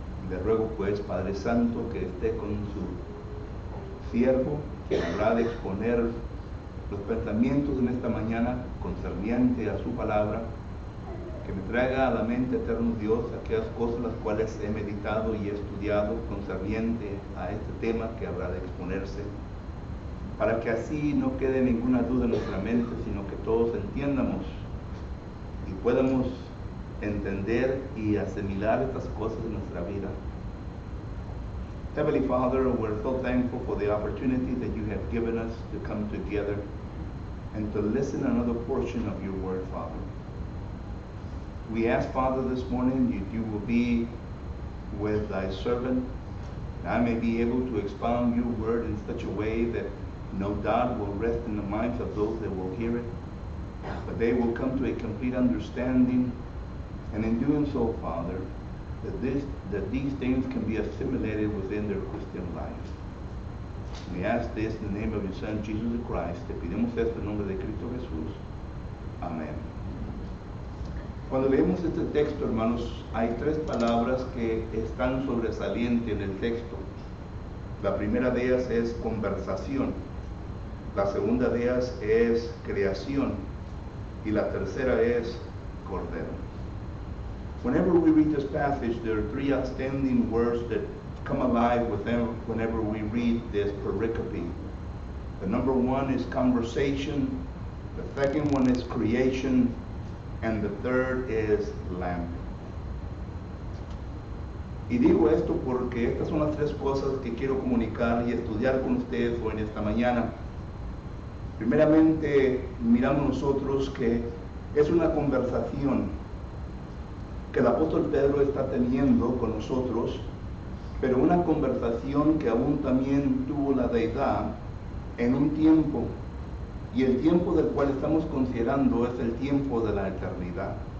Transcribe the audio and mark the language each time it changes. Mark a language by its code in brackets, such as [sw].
[es] Le ruego pues, Padre Santo, que esté con su siervo, que habrá de exponer los pensamientos en esta mañana concerniente a su palabra, que me traiga a la mente, eterno Dios, aquellas cosas las cuales he meditado y he estudiado concerniente a este tema que habrá de exponerse, para que así no quede ninguna duda en nuestra mente, sino que todos entiendamos y podamos entender y asimilar estas cosas en nuestra vida. [en] Heavenly Father, we're so thankful for the opportunity that you have given us to come together and to listen another portion of your word, Father. We ask, Father, this morning that you will be with thy servant, and I may be able to expound your word in such a way that no doubt will rest in the minds of those that will hear it, but they will come to a complete understanding. And in doing so, Father, that these things can be assimilated within their Christian lives. We ask this in the name of your Son, Jesus Christ. [es] Te pedimos esto en nombre de Cristo Jesús. Amén. Cuando leemos este texto, hermanos, hay tres palabras que están sobresalientes en el texto. La primera de ellas es conversación. La segunda de ellas es creación. Y la tercera es cordero. [en] Whenever we read this passage, there are three outstanding words that come alive whenever we read this pericope. The number one is conversation, the second one is creation, and the third is lamp. [es] Y digo esto porque estas son las tres cosas que quiero comunicar y estudiar con ustedes hoy en esta mañana. Primeramente, miramos nosotros que es una conversación que el apóstol Pedro está teniendo con nosotros, pero una conversación que aún también tuvo la deidad en un tiempo, y el tiempo del cual estamos considerando es el tiempo de la eternidad.